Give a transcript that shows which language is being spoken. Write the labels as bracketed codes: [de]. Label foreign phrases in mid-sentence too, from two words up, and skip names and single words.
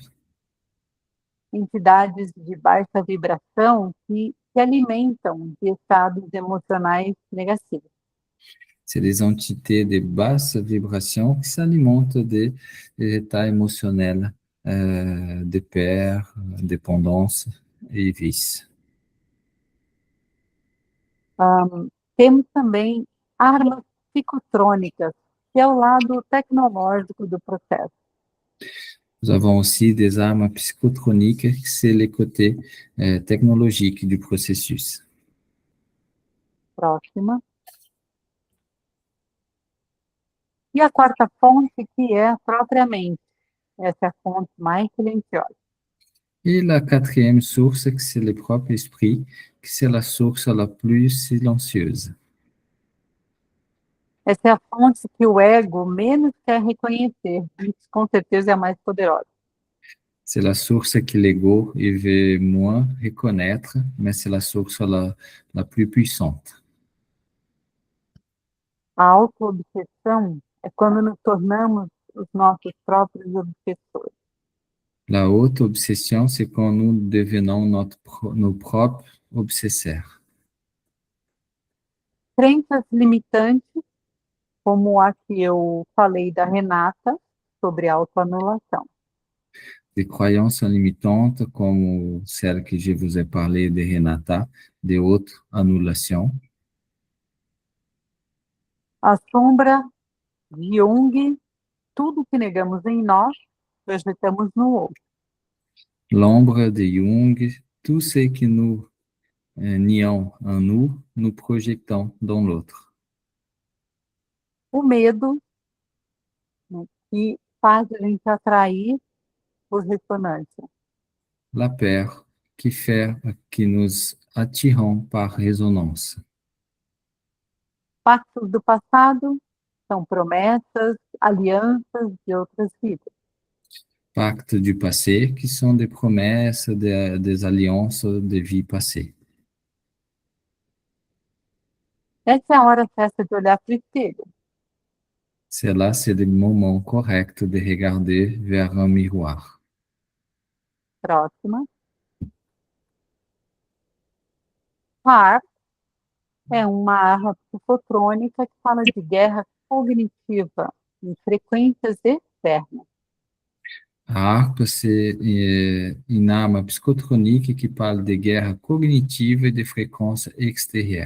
[pt] Entidades de baixa vibração que se alimentam de estados emocionais negativos. [fr] C'est des entités de basse vibration qui s'alimentent des états émotionnels, de peur, dépendance et vice. [pt] Temos também armas psicotrônicas, que é o lado tecnológico do processo. [fr] Nous avons aussi des armes psychotroniques, c'est le côté technologique du processus. [pt] Próxima. E a quarta fonte, que é propriamente, essa é a fonte mais silenciosa. [fr] Et la quatrième source, c'est le propre esprit, qui c'est la source la plus silencieuse. [pt] Essa é a fonte que o ego menos quer reconhecer, mas com certeza é a mais poderosa. [fr] C'est la source que l'ego veut moins reconnaître, mais c'est la source la plus puissante. [pt] A autoobsessão é quando nos tornamos os nossos próprios obsessores. [fr] La haute obsession, c'est quand nous devenons nos propres obsesseurs. [pt] Crenças limitantes, como a que eu falei da Renata, sobre autoanulação. [fr] Des croyances limitantes, comme celle que je vous ai parlé de Renata, de auto-annulation. [pt] A sombra de Jung, tudo que negamos em nós, projetamos no outro. [fr] L'ombre de Jung, tout ce que nous nions en nous projetons dans l'autre. [pt] O medo, né, que faz a gente atrair por ressonância. [fr] La peur qui fait que nous attirons par résonance. [pt] Pactos do passado são promessas, alianças de outras vidas. [fr] Pactes du passé, qui sont des promesses, des alliances de vie passée. [pt] Essa é a hora certa de olhar para o espelho. [fr] Cela, c'est le moment correct de regarder vers un miroir. [pt] Próxima. Par é uma arma psicotrônica que fala de guerra cognitiva em frequências externas. [fr] A harpe, c'est une arme psychotronique qui parle de guerre cognitive et de fréquences extérieures.